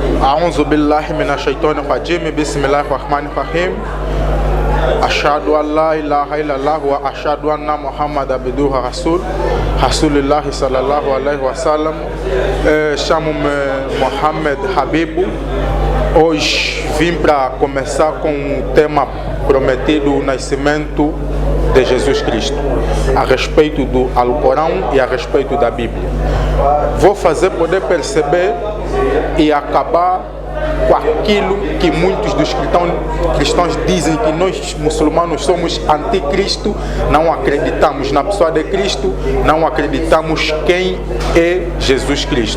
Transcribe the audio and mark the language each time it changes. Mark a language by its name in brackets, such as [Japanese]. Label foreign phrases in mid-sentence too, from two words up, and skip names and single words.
[Arabic] أعوذ بالله من الشيطان الرجيم بسم الله الرحمن الرحيم أشهد أن لا إله إلا الله وأشهد أن محمد عبده ورسوله رسول الله صلى الله عليه وسلم. [Portuguese] Chamo-me Mohamed Habibu. Hoje vim para começar com o tema prometido, o nascimento de Jesus Cristo, a respeito do Alcorão e a respeito da Bíblia. Vou fazer poder perceber e acabar com aquilo que muitos dos cristãos dizem, que nós muçulmanos somos anticristo, não acreditamos na pessoa de Cristo, não acreditamos quem é Jesus Cristo.